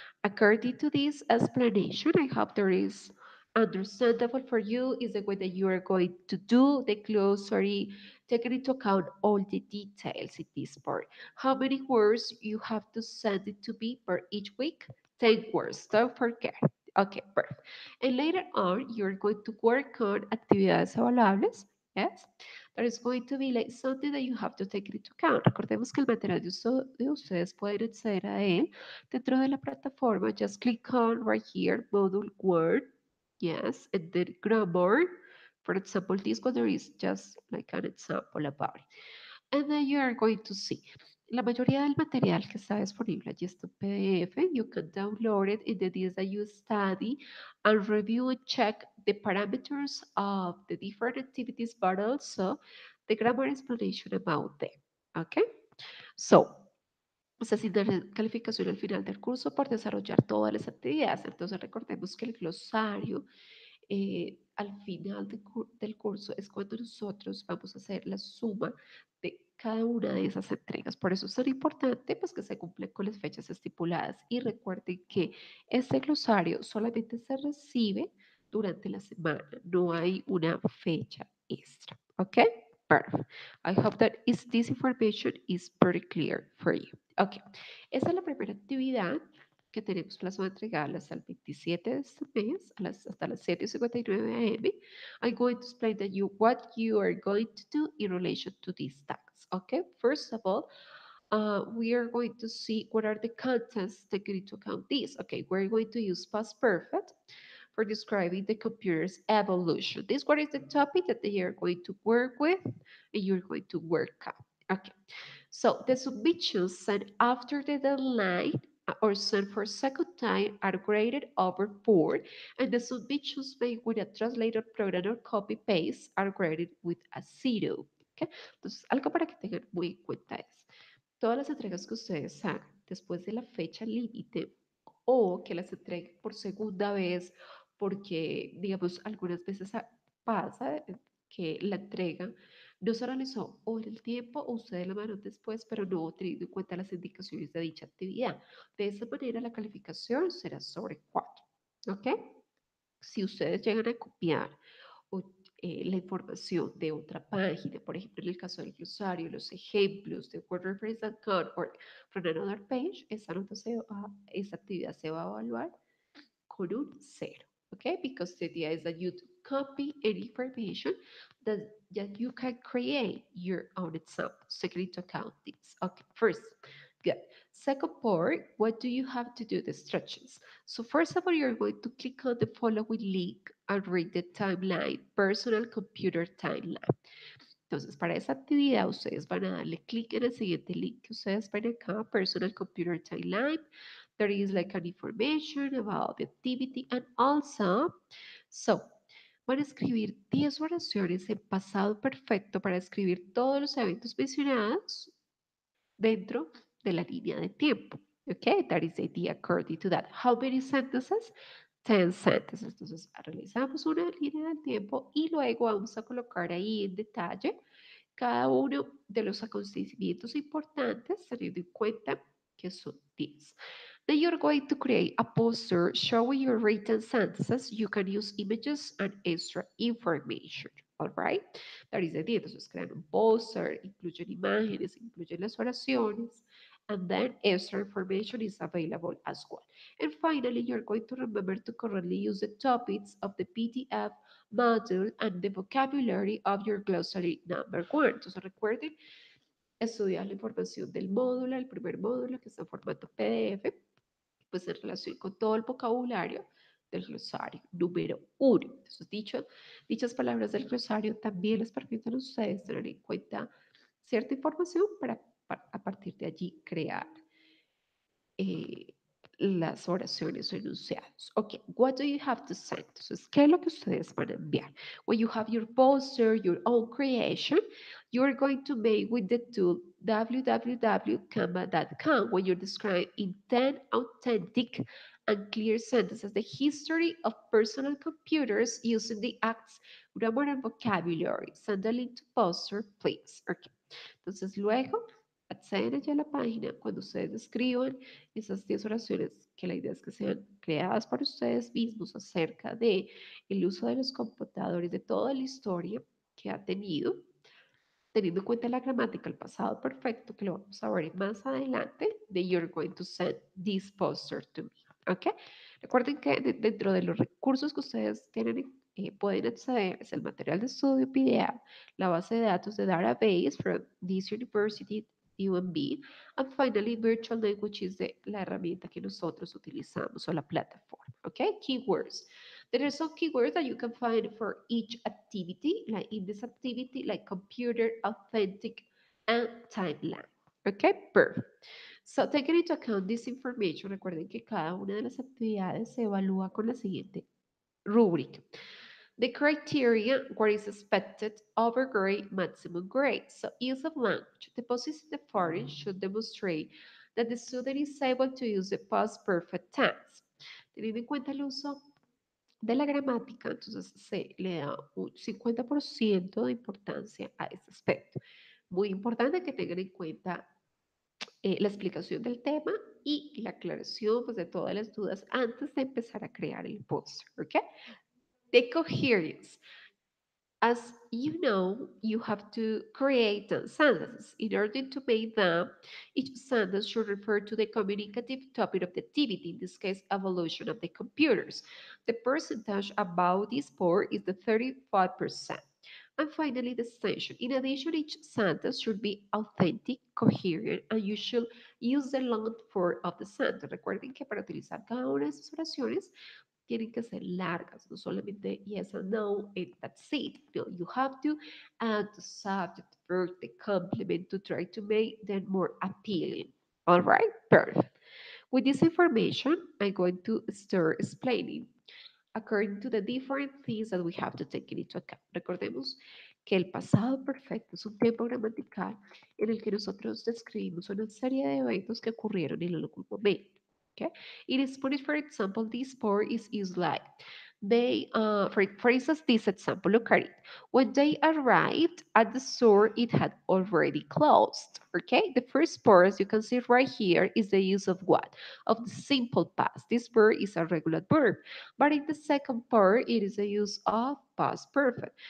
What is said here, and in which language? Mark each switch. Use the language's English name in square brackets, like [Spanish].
[English] According to this explanation, I hope there is understandable for you is the way that you are going to do the glossary, taking into account all the details in this part. How many words you have to send it to me per each week? 10 words, don't forget. Okay, perfect. And later on, you're going to work on [Spanish] actividades evaluables. [English] Yes, that is going to be like something that you have to take into account. [Spanish] Recordemos que el material de ustedes pueden acceder a él dentro de la plataforma. [English] Just click on right here, module word. Yes, and then grammar. For example, this one there is just like an example about it. And then you are going to see. [Spanish] La mayoría del material que está disponible allí está en PDF. [English] You can download it in the days that you study and review and check the parameters of the different activities, but also the grammar explanation about them. Okay? [Spanish] So, se asigna calificación al final del curso por desarrollar todas las actividades. Entonces, recordemos que el glosario al final del curso es cuando nosotros vamos a hacer la suma de cada una de esas entregas. Por eso es tan importante pues, que se cumplan con las fechas estipuladas y recuerden que este glosario solamente se recibe durante la semana, no hay una fecha extra. [English] ¿Ok? Perfect. I hope that this information is pretty clear for you. [Spanish] Ok, esa es la primera actividad que tenemos plazo de entregarlas al 27 de este mes, hasta las 7:59 a.m. [English] I'm going to explain to you what you are going to do in relation to these tasks. Okay, first of all, we are going to see what are the contents taken into account this. Okay, we're going to use past perfect for describing the computer's evolution. This what is the topic that they are going to work with and you're going to work on. Okay, so the submissions sent after the deadline or sent for second time are graded over 4 and the submissions made with a translator program or copy paste are graded with a 0. Okay? [Spanish] Entonces, algo para que tengan muy en cuenta es, todas las entregas que ustedes hagan después de la fecha límite o que las entreguen por segunda vez, porque, digamos, algunas veces pasa que la entrega No se realizó o en el tiempo o usted la mano después, pero no teniendo en cuenta las indicaciones de dicha actividad. De esa manera, la calificación será sobre 4. ¿Ok? Si ustedes llegan a copiar o, la información de otra página, por ejemplo, en el caso del glosario, los ejemplos de Word Reference [English] and Concord from another page, [Spanish] esa actividad se va a evaluar con un cero. [English] Okay, because the idea is that you copy any information that you can create your own examples. Take into account this. Okay, first, good. Second part, what do you have to do? The instructions. So first of all, you're going to click on the following link and read the timeline, personal computer timeline. [Spanish] Entonces, para esa actividad, ustedes van a darle clic en el siguiente link que ustedes ven acá, Personal Computer Timeline. [English] There is like an information about the activity and also, so, [Spanish] van a escribir 10 oraciones en pasado perfecto para escribir todos los eventos mencionados dentro de la línea de tiempo. [English] Okay, that is the idea according to that. How many sentences? 10 sentences. [Spanish] Entonces, realizamos una línea del tiempo y luego vamos a colocar ahí en detalle cada uno de los acontecimientos importantes, teniendo en cuenta que son 10. [English] Then you're going to create a poster showing your written sentences. You can use images and extra information. All right? That is the idea. [Spanish] Entonces crean un poster, incluyen imágenes, incluyen las oraciones, [English] and then extra information is available as well. And finally, you're going to remember to correctly use the topics of the PDF module and the vocabulary of your glossary number one. [Spanish] Entonces recuerden estudiar la información del módulo, el primer módulo que está en formato PDF, pues en relación con todo el vocabulario del glosario número uno. Entonces, dichas palabras del glosario también les permiten a ustedes tener en cuenta cierta información para a partir de allí crear eh, las oraciones o enunciados. [English] Ok, what do you have to send? [Spanish] Entonces, ¿qué es lo que ustedes van a enviar? [English] When you have your poster, your own creation, you're going to make with the tool www.canva.com when you describe in 10 authentic and clear sentences the history of personal computers using the acts, grammar, and vocabulary. Send a link to poster, please. Okay. [Spanish] Entonces, luego acceden allá a la página cuando ustedes escriban esas 10 oraciones, que la idea es que sean creadas por ustedes mismos acerca de el uso de los computadores, de toda la historia que ha tenido, teniendo en cuenta la gramática, el pasado perfecto, que lo vamos a ver más adelante, de [English] you're going to send this poster to me. [Spanish] ¿Ok? Recuerden que dentro de los recursos que ustedes tienen, pueden acceder es el material de estudio PDF, la base de datos de [English] database from this university UMB, and finally [Spanish] virtual language is la herramienta que nosotros utilizamos o la plataforma. ¿Ok? Keywords. [English] There are some keywords that you can find for each activity, like in this activity, like computer, authentic, and timeline. Okay, perfect. So, taking into account this information, [Spanish] recuerden que cada una de las actividades se evalúa con la siguiente rúbrica. [English] The criteria, what is expected, overgrade, maximum grade. So, use of language. The positive foreign should demonstrate that the student is able to use the past perfect tense. [Spanish] Teniendo en cuenta el uso de la gramática, entonces se le da un 50% de importancia a este aspecto. Muy importante que tengan en cuenta la explicación del tema y la aclaración pues, de todas las dudas antes de empezar a crear el post. [English] ¿Ok? The coherence. As you know, you have to create sentences. In order to make them, each sentence should refer to the communicative topic of the activity, in this case, evolution of the computers. The percentage about this part is the 35%. And finally, the extension. In addition, each sentence should be authentic, coherent, and you should use the long form of the sentence. [Spanish] Recuerden que para utilizar cada una de estas oraciones, tienen que ser largas, no solamente [English] yes and no, and that's it. No, you have to add the subject, verb, the complement to try to make them more appealing. All right, perfect. With this information, I'm going to start explaining according to the different things that we have to take into account. [Spanish] Recordemos que el pasado perfecto es un tiempo gramatical en el que nosotros describimos una serie de eventos que ocurrieron en algún momento. Okay? [English] In Spanish, for example, this part is used like For instance, this example, look at it. When they arrived at the store, it had already closed. Okay, the first part, as you can see right here, is the use of what? Of the simple past. This verb is a regular verb. But in the second part, it is the use of past perfect.